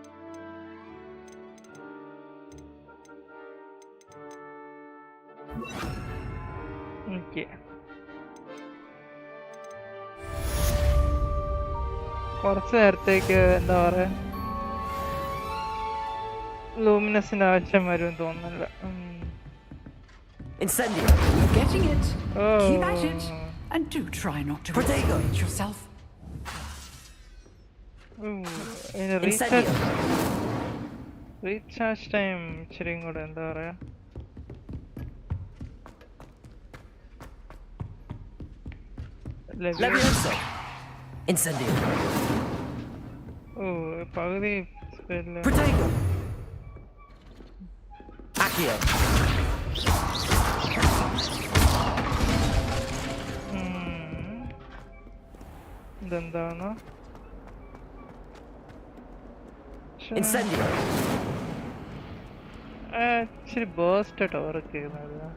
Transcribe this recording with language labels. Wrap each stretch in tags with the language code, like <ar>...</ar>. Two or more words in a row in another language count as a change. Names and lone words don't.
<ml>ഓക്കെ, കുറച്ച് നേരത്തേക്ക് എന്താ പറയാ, ലൂമിനസിന്റെ ആവശ്യം വരും തോന്നുന്നില്ല. Incendio.</ml> <en>You're getting it. Keep at it. And do try not to overreach yourself. recharge time</en> <ml>ഇച്ചിരിയും കൂടെ എന്താ പറയാ. Incendio. ഓ, പകുതി സ്പെല്ല്. Protego. Accio. ഇതെന്താണ്? Incendio. ഇച്ചിരി ബേസ്റ്റ് ആയിട്ട് വർക്ക് ചെയ്യുന്നത്.</ml>